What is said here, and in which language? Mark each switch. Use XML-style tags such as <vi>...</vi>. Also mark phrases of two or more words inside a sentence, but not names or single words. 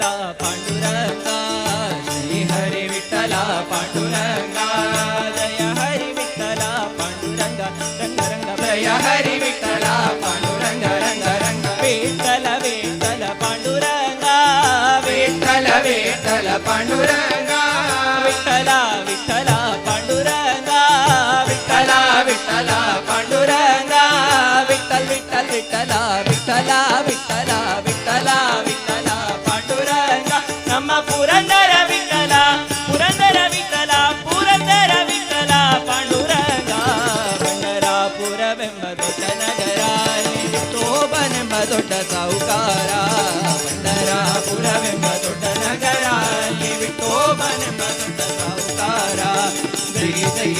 <kn>ಪಾಂಡುರಂಗ ಶ್ರೀ ಹರಿ ವಿಠಲ ಪಾಂಡುರಂಗ ಜಯ ಹರಿ ವಿಠಲ ಪಾಂಡುರಂಗ ರಂಗ</kn> <mr>हरि विठ्ठल पांडुरंग रंग रंग विठ्ठल विठ्ठल पांडुरंगा विठ्ठल विठ्ठल पांडुरंग विठ्ठल विठ्ठल पांडुरंगा विठ्ठल विठ्ठल पांडुरंग विठ्ठल विठ्ठल विठ्ठल विठ्ठल विठ्ठल विठ्ठल विठ्ठल पांडुरंग</mr> <kn>ನಮ್ಮ ಪುರಂದರ ವಿಠಲ ಪುರಂದರ ವಿಠಲ ಪುರಂದರ ವಿಠಲ ಪಾಂಡುರಂಗ ಪಂಡರಾಪುರವೆಂಬ ದೊಡ್ಡ ನಗರ ತೋಬನೆಂಬ ದೊಡ್ಡ ಸಾಹುಕಾರ ಪಂಡರಾಪುರವೆಂಬ ದೊಡ್ಡ ನಗರ ವಿಠೋಬನೆಂಬ ದೊಡ್ಡ ಸಾಹುಕಾರ ಜಯ ಜಯ</kn>